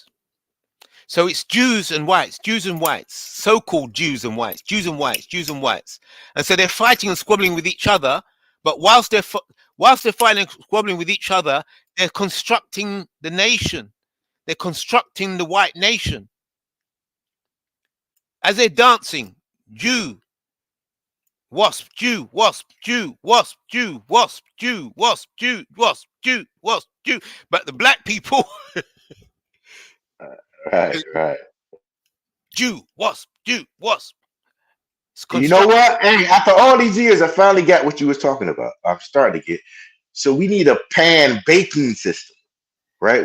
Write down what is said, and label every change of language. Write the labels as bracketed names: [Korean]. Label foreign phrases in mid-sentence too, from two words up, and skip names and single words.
[English] So it's Jews and whites, so-called Jews and whites, Jews and whites. And so they're fighting and squabbling with each other, but whilst they're fighting and squabbling with each other, they're constructing the nation. They're constructing the white nation. As they're dancing, Jew, wasp, Jew, wasp, Jew, wasp, Jew, wasp, Jew, wasp, Jew, wasp, Jew, wasp, Jew. But the black people, Right. Jew, wasp, Jew, wasp. You know what? Hey, after all these years, I finally got what you was talking about. I'm starting to get. So we need a pan baking system, right?